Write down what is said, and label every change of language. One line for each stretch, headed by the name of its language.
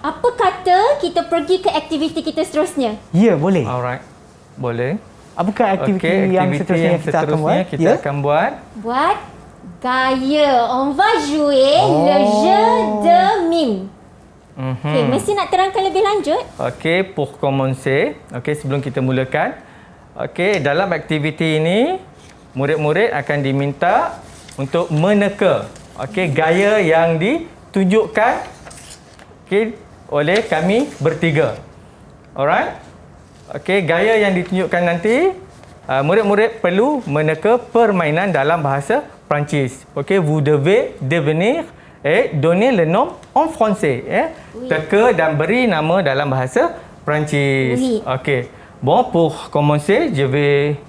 Malay: Apa kata kita pergi ke aktiviti kita seterusnya? ya, boleh. Alright, boleh. Apakah aktiviti Okey, yang aktiviti seterusnya yang kita akan buat? seterusnya kita akan buat. Buat gaya.
French: On va jouer le jeu de mime.
Malay: Okey, mesti nak terangkan lebih lanjut. Okey,
French: pour commencer,
Malay: okey sebelum kita mulakan, okey dalam aktiviti ini murid-murid akan diminta untuk meneka, okey gaya yang ditunjukkan, okey oleh kami bertiga. Alright? Okey, gaya yang ditunjukkan nanti murid-murid perlu meneka permainan dalam bahasa Perancis.
French: Okey, vous devez devenir et donner le nom en français.
Malay: Teka dan beri nama dalam bahasa Perancis.
French: Oui. Okey. Bon, pour commencer, je vais